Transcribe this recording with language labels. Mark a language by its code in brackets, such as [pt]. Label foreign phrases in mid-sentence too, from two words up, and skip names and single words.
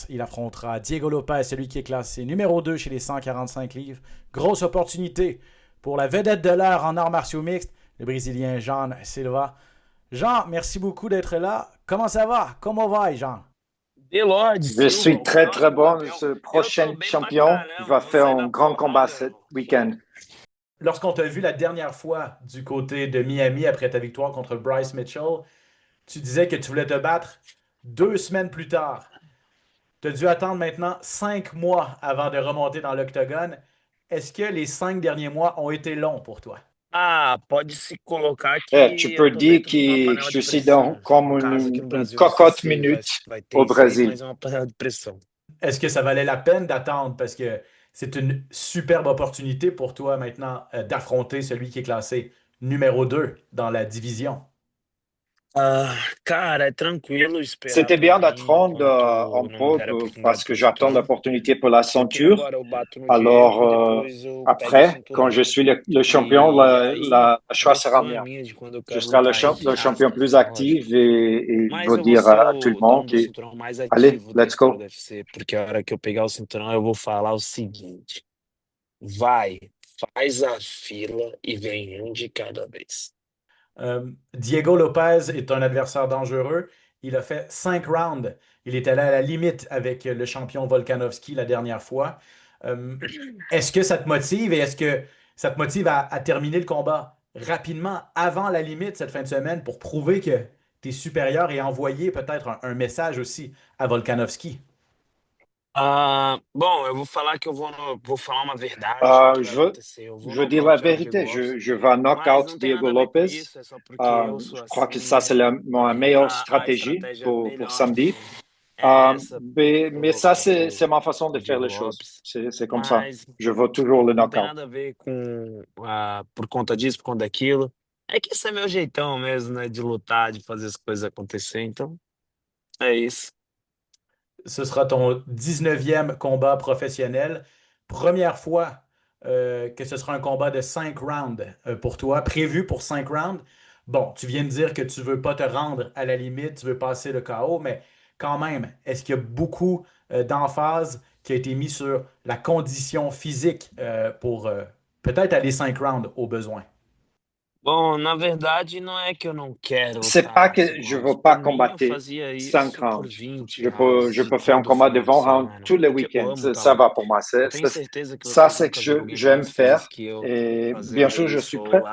[fr] Il affrontera Diego Lopez, celui qui est classé numéro 2 chez les 145 livres. Grosse opportunité pour la vedette de l'heure en arts martiaux mixtes, le Brésilien Jean Silva. Jean, merci beaucoup d'être là. Comment ça va? Comment va, Jean? [pt] Delorde [fr] Je [pt] Silva, [fr] suis [pt] o [fr] très très [pt] próximo [fr] bon. [pt] campeão. [fr] Ce [pt] Eu tô [fr] prochain [pt] bem pra [fr] champion [pt] caramba, [fr] va [pt] vou [fr] faire [pt] sair [fr] un [pt] na [fr] grand combat ce [pt] porrada. [fr] week-end. Lorsqu'on t'a vu la dernière fois du côté de Miami après ta victoire contre Bryce Mitchell, tu disais que tu voulais te battre 2 semaines plus tard. Tu as dû attendre maintenant 5 mois avant de remonter dans l'octogone. Est-ce que les 5 derniers mois ont été longs pour toi? [pt] Ah, pode se colocar [fr] Tu [pt] que eu [fr] peux [pt] tô [fr] dire [pt] dentro de uma [fr] que [pt] panela [fr] je [pt] de [fr] suis [pt] pressão. [fr] comme [pt] No caso, aqui no [fr] une [pt] Brasil, não sei [fr] cocotte [pt] se vai, [fr] minute [pt] vai ter [fr] au [pt] isso aí, [fr] Brésil. [pt] mas é uma panela de pressão. [fr] Est-ce que ça valait la peine d'attendre parce que c'est une superbe opportunité pour toi maintenant d'affronter celui qui est classé numéro 2 dans la division? [pt] Ah, cara, é tranquilo esperar [fr] C'était [pt] pra [fr] bien [pt] mim [fr] d'attendre [pt] enquanto [fr] un [pt] não me [fr] peu [pt] der a oportunidade [fr] parce que [pt] pro [fr] j'attends [pt] título, [fr] l'opportunité pour la [pt] porque [fr] ceinture. [pt] agora eu bato no [fr] Alors [pt] Diego e depois eu pego o [fr] après, quand je [pt] cinturão. [fr] suis le champion, [pt] E aí, [fr] la choix sera [pt] decisão é [fr] mien. [pt] minha de quando eu [fr] Je [pt] quero [fr] serai [pt] lutar, entre [fr] le champion [pt] aspas, [fr] plus [pt] né? Lógico. [fr] actif et je [pt] Mas [fr] veux [pt] eu vou [fr] dire [pt] ser [fr] à tout le [pt] o [fr] monde [pt] dono do [fr] que, [pt] cinturão mais [fr] allez, [pt] ativo da [en] let's [pt] história do [en] go. [pt] UFC, porque a hora que eu pegar o cinturão eu vou falar o seguinte: vai, faz a fila e vem um de cada vez. [fr] Diego Lopez est un adversaire dangereux. Il a fait 5 rounds. Il est allé à la limite avec le champion Volkanovski la dernière fois. Euh, est-ce que ça te motive et est-ce que ça te motive à terminer le combat rapidement avant la limite cette fin de semaine pour prouver que tu es supérieur et envoyer peut-être un message aussi à Volkanovski? [pt] Ah, bom, eu vou falar que eu vou, vou falar uma verdade que vai acontecer. Eu vou [fr] Je veux dire la [pt] nocautear o [fr] vérité. [pt] Diego Lopes, [fr] Je vais [pt] mas [fr] knock-out [pt] não tem [fr] Diego [pt] nada a ver com [fr] Lopez. [pt] isso, é só porque eu sou [fr] Je crois que ça, c'est [pt] assim. [fr] ma meilleure [pt] A [fr] stratégie [pt] estratégia [fr] pour [pt] melhor [fr] samedi. [pt] é essa, eu [fr] Mais [pt] vou [fr] ça, [pt] compor [fr] c'est ma façon de [pt] o [fr] faire [pt] Diego [fr] les choses. [pt] Lopes, [fr] C'est comme ça. [pt] mas [fr] Je veux toujours le [pt] não tem [fr] knockout. [pt] nada a ver com por conta disso, por conta daquilo. É que esse é meu jeitão mesmo, né? De lutar, de fazer as coisas acontecer. Então, é isso. [fr] Ce sera ton 19e combat professionnel. Première fois que ce sera un combat de 5 rounds pour toi, prévu pour 5 rounds. Bon, tu viens de dire que tu veux pas te rendre à la limite, tu veux passer le KO, mais quand même, est-ce qu'il y a beaucoup d'emphase qui a été mis sur la condition physique pour peut-être aller 5 rounds au besoin? [pt] Bom, na verdade, não é que eu não quero [fr] C'est [pt] lutar [fr] pas [pt] mais [fr] que [pt] 5 [fr] je [pt] rounds. [fr] veux [pt] Por [fr] pas [pt] mim, eu [fr] combattre [pt] fazia [fr] 5 [pt] isso por [fr] rounds. [pt] 20 rounds [fr] Je [pt] de [fr] peux faire un [pt] todo [fr] combat de [pt] final de [fr] 20 rounds [pt] semana, [fr] tous les [pt] porque eu [fr] week-ends. [pt] amo lutar. [fr] Ça va pour moi. [pt] Eu tenho certeza que [fr] Ça, [pt] vocês [fr] c'est que [pt] nunca viram alguém [fr] j'aime [pt] mais feliz [fr] faire. [pt] que eu [fr] Et bien [pt] fazendo [fr] sûr, je suis [pt] isso ou